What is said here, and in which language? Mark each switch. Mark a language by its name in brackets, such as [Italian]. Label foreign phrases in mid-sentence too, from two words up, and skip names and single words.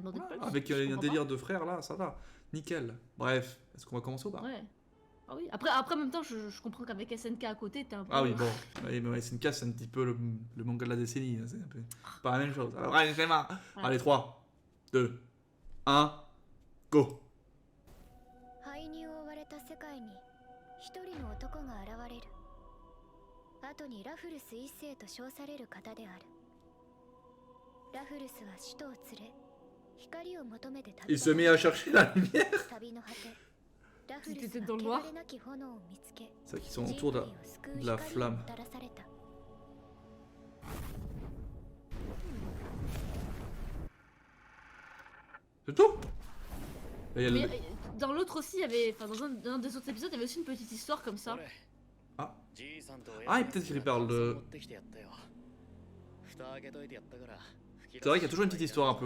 [French] peut demander de voilà. plus. Avec Je un comprends délire de frères là, ça va. Nickel. Bref, est-ce qu'on va commencer ou pas. pas? Ouais. Ah oui. Après en même temps, je comprends qu'avec SNK à côté, t'es un peu. Ah oui, bon. Oui, mais SNK, c'est un petit peu le manga de la décennie. Hein, c'est un peu pas la même chose. Alors, allez, c'est marre. Ouais. Allez, 3, 2, 1, go. [Japanese] 灰に覆われた世界に一人の男が現れる。後にラフルス一世と称される方である。ラフルスは使徒を連れ光を求めて旅 [French] Il se met à chercher la lumière. [Japanese] 旅の果てラフル [French] C'était [Japanese] ス [French] dans [Japanese] は [French] le noir. [Japanese] 汚れなき炎を見つけ [French] C'est vrai qu'ils sont autour de [Japanese] 人類を救う [French] la [Japanese] 光を [French] flamme. [Japanese] もたらされた。 [French] C'est tout. Et il y a Mais le- dans l'autre aussi, il y avait. Enfin, dans un des autres épisodes, il y avait aussi une petite histoire comme ça. Ah. Ah, et peut-être qu'il parle de. C'est vrai qu'il y a toujours une petite histoire un peu.